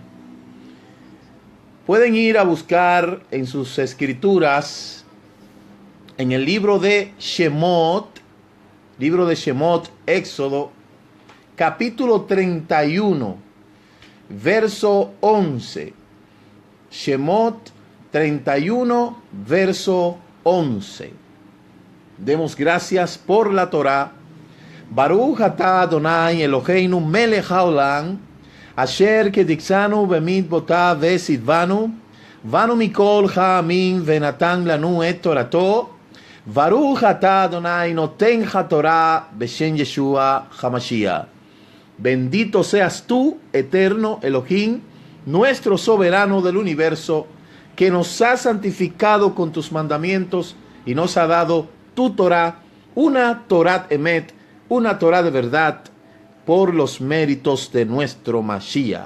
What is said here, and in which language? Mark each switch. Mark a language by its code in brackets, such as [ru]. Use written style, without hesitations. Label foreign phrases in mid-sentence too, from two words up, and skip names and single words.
[es] Pueden ir a buscar en sus escrituras, en el libro de Shemot, Éxodo, capítulo 31, verso 11. Shemot 31, verso 11. Demos gracias por la Torá. [he] ברוך אתה אדוני אלוהינו מלך העולם, אשר קדשנו במצוותיו וצוונו, בנו מכל העמים ונתן לנו את תורתו, ברוך אתה אדוני נותן התורה בשם ישוע המשיח. [es] Bendito seas tú, eterno Elohim, nuestro soberano del universo, que nos ha santificado con tus mandamientos y nos ha dado tu Torah, una [he] תורת אמת, [es] una Torah de verdad, por los méritos de nuestro Mashiach.